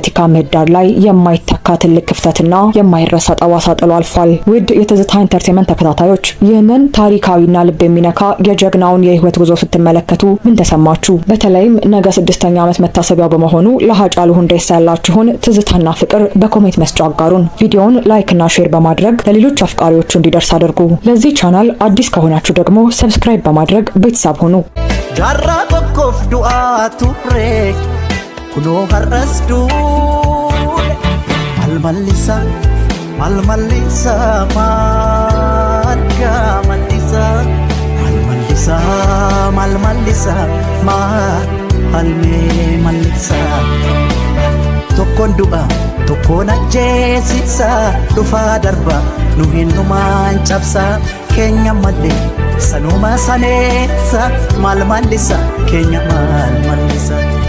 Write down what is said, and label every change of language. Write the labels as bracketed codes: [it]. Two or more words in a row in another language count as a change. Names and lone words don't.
[am] ምህዳር ላይ የማይተካ ትልቅ ክፍተትና የማይረሳ ጠባሳ ጥሎ አልፏል። ውድ የትዝታ ኢንተርቴንመንት ተከታታዮች ይህንን ታሪካዊና ልብ የሚነካ የጀግናውን የህይወት ጉዞ ስትመለከቱ ምን ተሰማችሁ? በተለይም ነገ 6ኛ ዓመት መታሰቢያው በመሆኑ ለሃጫሉ ሁንዴሳ ያላችሁን ትዝታና ፍቅር በኮሜንት መስጫ አጋሩን። ቪዲዮውን ላይክ እና ሼር በማድረግ ለሌሎች አፍቃሪዎቹ እንዲደርስ አድርጉ። ለዚህ ቻናል አዲስ ከሆናችሁ ደግሞ ሰብስክራይብ በማድረግ ቤተሰብ ሁኑ። [om] ጃራ tokkoof du'aa ture kunoo har'as duule malmallisa malmallisa maadga mallisa malmallisa malmallisa maalmee mallisa tokkoon du'a tokkoon ajjeesisa dhufaa darba nu hinnumaan cabsa keenya mallee sanuma saneessa malmallisa keenya malmallisa